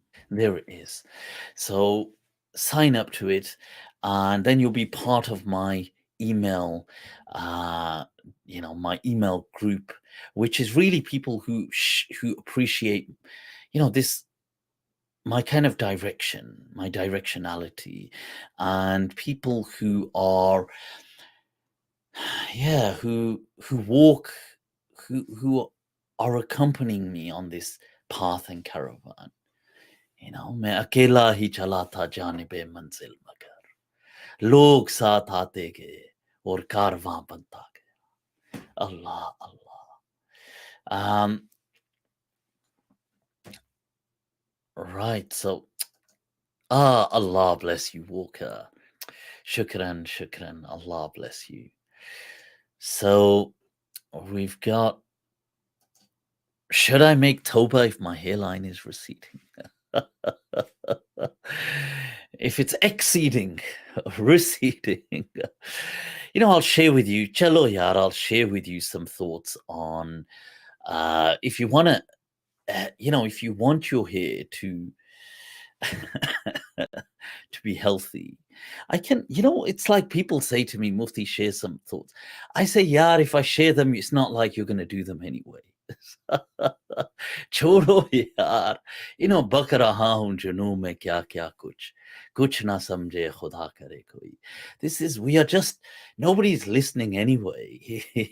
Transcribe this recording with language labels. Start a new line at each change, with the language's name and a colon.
English: There it is. So sign up to it, and then you'll be part of my email, my email group, which is really people who appreciate, this my kind of direction, my directionality, and people who are, who walk, who are accompanying me on this path and caravan.
Hindi: मैं अकेला ही चला था जानिबे मंजिल मगर लोग साथ आते गए और कारवां बनता गया.
Arabic: Allah, Allah.
English: Right. So, Allah bless you, Walker.
Arabic: Shukran, shukran.
English: Allah bless you. So, we've got. Should I make Toba if my hairline is receding? If it's exceeding, receding, I'll share with you,
Hindi: chalo yaar,
English: I'll share with you some thoughts on if you want to, if you want your hair to to be healthy. I can, it's like people say to me, Mufti, share some thoughts. I say, yaar, if I share them, it's not like you're going to do them anyway.
Hindi: छोड़ो यार बक रहा हूं जुनून में क्या क्या कुछ ना समझे खुदा करे कोई.
English: This is, we are just, nobody's listening anyway.